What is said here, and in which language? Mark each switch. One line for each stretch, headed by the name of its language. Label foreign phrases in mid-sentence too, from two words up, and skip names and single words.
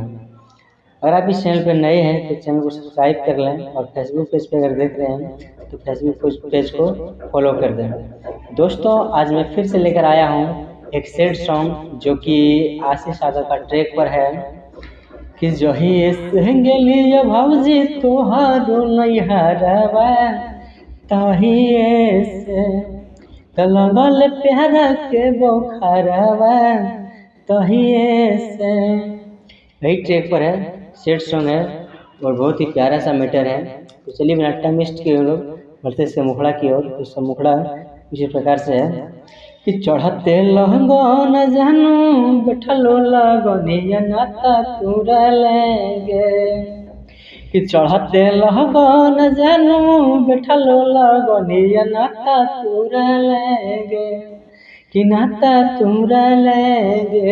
Hindi: अगर आप इस चैनल पर नए हैं तो चैनल को सब्सक्राइब कर लें और फेसबुक पेज पर अगर देख रहे हैं तो फेसबुक पेज को फॉलो कर दें। दोस्तों, आज मैं फिर से लेकर आया हूँ एक
English: sad song
Hindi: जो कि आशीष सागर का ट्रैक पर है कि
Angika: जही से गेलियो भौजी तोहारो नैहरवा तहिए से लगल प्यारा के बोखरवा तहिए से।
Hindi: यही ट्रैक पर है,
English: sad song
Hindi: है और बहुत ही प्यारा सा मैटर है। तो चलिए बिना
English: time waste
Hindi: किए लोग बढ़ते से मुखड़ा की ओर। तो सब मुखड़ा इसी प्रकार से है कि
Angika: चढ़ते लहंगो न जानू बैठलो लगनिया नाता तुरा लेंगे कि चढ़ते लहंगो न जानू बैठलो लगनिया नाता तुरा लेंगे कि नाता तुरा लेंगे।